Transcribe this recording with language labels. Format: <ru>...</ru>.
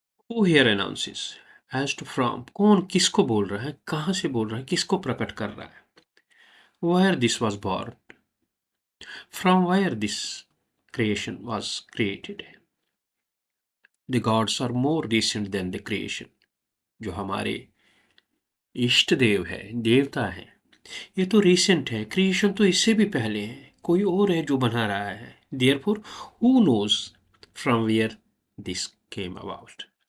<en>Who here announces as to from?</en> <hi>कौन किसको बोल रहा है, कहां से बोल रहा है, किसको प्रकट कर रहा है?</hi> <en>Where this was born, from where this creation was created. The gods are more recent than the creation.</en> <hi>जो हमारे इष्ट देव है, देवता है, ये तो रिसेंट है, क्रिएशन तो इससे भी पहले है, कोई और है जो बना रहा है।</hi> <en>Therefore, who knows from where this came about?</en>